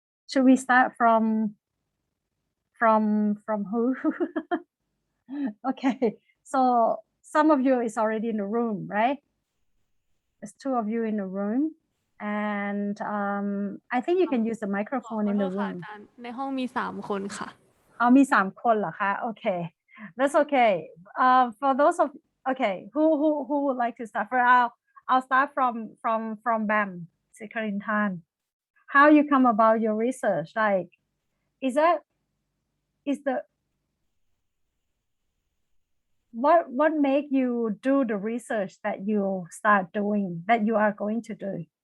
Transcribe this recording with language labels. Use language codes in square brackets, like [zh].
[en] Should we start from who? Okay, so some of you is already in the room, right? There's two of you in the room, and I think you can use the microphone in the room. [th] ในห้องมี3 คนค่ะ มี3 คนเหรอคะ [en] Okay, that's okay. For those of okay, who would like to start? I'll start from Bam, Sikarintan. How you come about your research? Like, is the what make you do the research that you start doing, that you are going to do?